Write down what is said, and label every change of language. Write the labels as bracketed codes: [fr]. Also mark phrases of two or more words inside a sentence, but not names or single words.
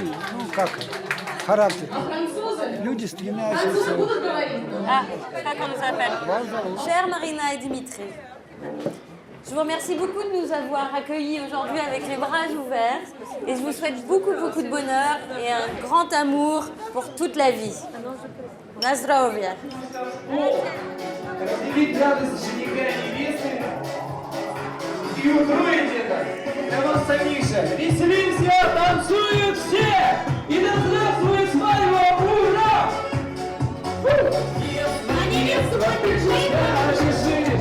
[fr] Ah, c'est ça qu'on nous appelle. Chère Marina et Dimitri, je vous remercie beaucoup de nous avoir accueillis aujourd'hui avec les bras ouverts et je vous souhaite beaucoup de bonheur et un grand amour pour toute la vie. [pl] Na zdrowie. [ru] Веселимся, танцуют все! И да здравствует свадьба! Ура! Детство, ты куда бежишь?